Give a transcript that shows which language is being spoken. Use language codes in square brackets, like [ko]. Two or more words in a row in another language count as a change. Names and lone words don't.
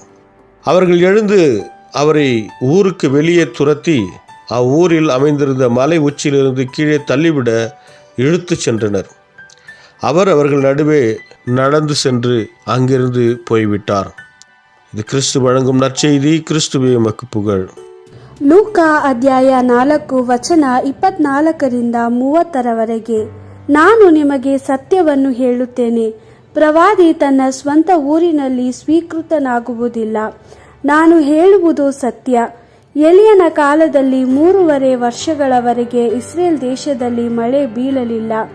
[ta] அவர்கள் எழுந்து அவரை ஊருக்கு வெளியே துரத்தி அவ்வூரில் அமைந்திருந்த மலை உச்சியிலிருந்து கீழே தள்ளிவிட இழுத்து சென்றனர். அவர்கள் நடுவே நடந்து சென்று அங்கிருந்து போய்விட்டார். இது கிறிஸ்து வழங்கும் நற்செய்தி. கிறிஸ்துவே உமக்கு புகழ். [kn] ಲೂಕಾ ಅಧ್ಯಾಯ 4 ವಚನ 24-30 ನಾನು ನಿಮಗೆ ಸತ್ಯವನ್ನು ಹೇಳುತ್ತೇನೆ, ಪ್ರವಾದಿ ತನ್ನ ಸ್ವಂತ ಊರಿನಲ್ಲಿ ಸ್ವೀಕೃತನಾಗುವುದಿಲ್ಲ. ನಾನು ಹೇಳುವುದು ಸತ್ಯ. ಎಲಿಯನ ಕಾಲದಲ್ಲಿ 3½ ವರ್ಷಗಳವರೆಗೆ ಇಸ್ರೇಲ್ ದೇಶದಲ್ಲಿ ಮಳೆ ಬೀಳಲಿಲ್ಲ.